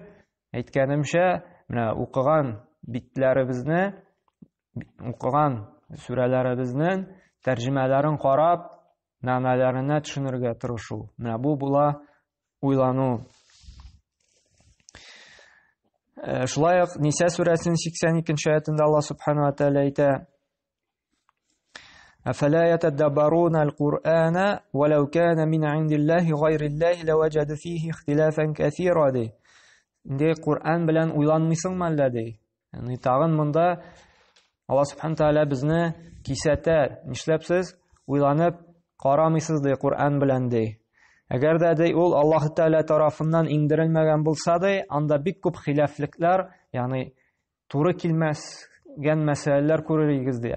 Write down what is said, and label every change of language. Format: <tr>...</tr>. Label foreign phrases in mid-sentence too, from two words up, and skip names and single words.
<tt>Әйткәнемчә, менә укыган битләребезне, укыган сүрәләребезнең тәрҗемәләрен карап, мәгънәләренә төшенергә тырышу. Менә бу була уйлану. Шулай ук Ниса сүрәсенең 82-нче аятында Аллаһ</tt> <ar>سبحانه وتعالى</ar> <tt>әйтә:</tt> <ar>أفلا يتدبرون القرآن ولو كان من عند الله غير الله لوجدوا فيه اختلافا كثيرا</ar> <tt>ди. Инде Кур'ан белән уйланмыйсыңмы әллә ди? Ягъни тагын монда Аллаһ</tt> <ar>سبحانه تعالى</ar> <tt>безне кисәтә. Нишләпсез уйланып карамыйсыз ди Кур'ан белән ди. Әгәр дә ди ул Аллаһ Тааля тарафыннан иңдерелмәгән булса ди, анда бик күп хилафлыклар, ягъни туры килмәгән мәсьәләләр күрергез ди.</tt>